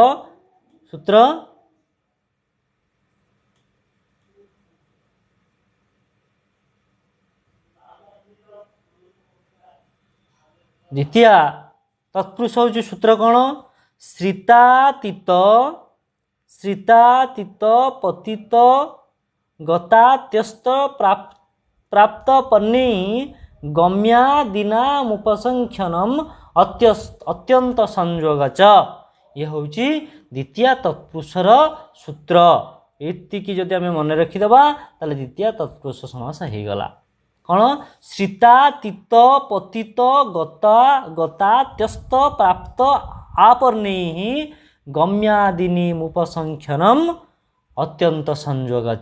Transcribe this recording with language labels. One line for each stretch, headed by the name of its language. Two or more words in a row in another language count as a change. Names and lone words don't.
Odia: ସୂତ୍ର ଦ୍ୱିତୀୟ ତତ୍ପୁରୁଷ ହେଉଛି ସୂତ୍ର କେଉଁ?
Sanskrit: श्रितातीत पतित गतात्यस्त प्राप्त पन्नी गम्यादिनामुपसंख्यनम अत्यंत संयोग च।
Odia: ଏ ହେଉଛି ଦ୍ୱିତୀୟ ତତ୍ପୁରୁଷର ସୂତ୍ର। ଏତିକି ଯଦି ଆମେ ମନେ ରଖିଦେବା ତାହେଲେ ଦ୍ୱିତୀୟ ତତ୍ପୁରୁଷ ସମାସ ହେଇଗଲା। କ'ଣ?
Sanskrit: श्रिता तीत पतित गता गतात्यस्त प्राप्त आपन्नैः गम्यादीनाम् उपसंख्यानम् अत्यन्त संयोगे च।